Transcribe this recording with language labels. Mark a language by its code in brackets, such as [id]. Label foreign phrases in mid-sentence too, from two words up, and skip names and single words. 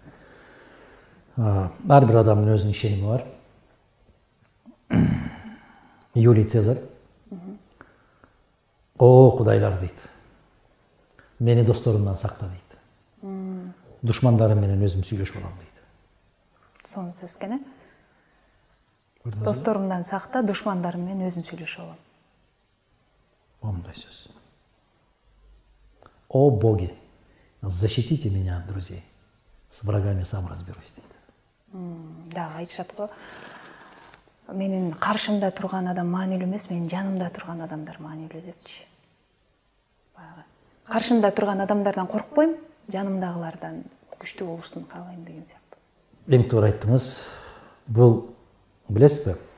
[ky] Ар бир адамдын өзүнүн ишеними бар. Юлий Цезарь Кудайлар дейт. Мени досторумдан сакта дейт. Душмандарым менен өзүм сүйлөшүп алам дейт. Сонун сөз экен, досторумдан сакта, душмандарым менен өзүм сүйлөшүп алам. Момундай сөз. [ru] О боги, защитите меня от друзей. С врагами сам разберусь дейт. [ky] Да, айтышат го. Менин каршымда турган адам маанилүү эмес, менин жанымда турган адамдар маанилүү депчи. Каршымда турган адамдардан коркпойм, жанымдагылардан күчтүү болушун каалайм деген сыяктуу. Эң туура айттыңыз. Бул билесизби?